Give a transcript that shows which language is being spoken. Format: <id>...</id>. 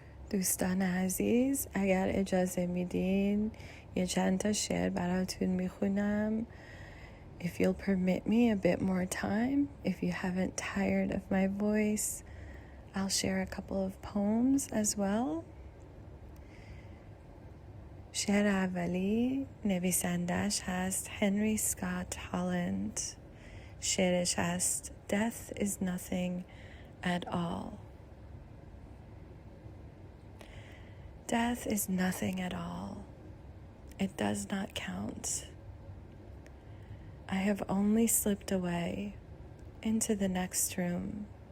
<fa>دوستان عزیز، اگر اجازه میدین یه چند تا شعر براتون میخونم.</fa> <en>If you'll permit me a bit more time, if you haven't tired of my voice, I'll share a couple of poems as well.</en> <fa>شعر اولی نویسندش هست هنری سکات هالند. شعرش هست</fa> <en>Death is nothing at all. Death is nothing at all. It does not count. I have only slipped away into the next room.</en>